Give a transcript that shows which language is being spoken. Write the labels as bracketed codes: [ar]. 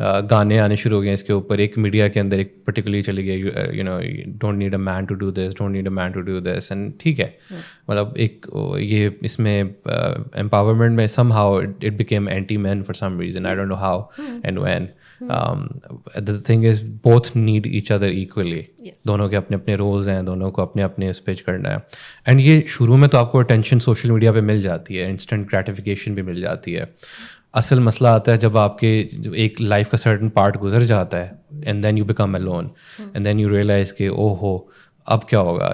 [ur] گانے آنے شروع ہو گئے اس کے اوپر, ایک میڈیا کے اندر ایک پرٹیکولرلی چلی گئی, [en] you know don't need a man to do this, [ur] don't need a main to do this. [en] and [ur] ٹھیک ہے, مطلب ایک یہ اس میں امپاورمنٹ میں [en] Somehow it became anti man for some reason, I don't know how and when. The thing is both need each other equally. [ur] دونوں کے اپنے اپنے رولز ہیں, دونوں کو اپنے اپنے اس پیج کرنا ہے. اینڈ یہ شروع میں تو آپ کو اٹینشن سوشل میڈیا پہ مل جاتی ہے, انسٹنٹ گریٹیفیکیشن بھی مل جاتی ہے. اصل مسئلہ آتا ہے جب آپ کے ایک لائف کا سرٹن پارٹ گزر جاتا ہے, [en] and then you become alone, and then you realise [ur] کہ او ہو اب کیا ہوگا.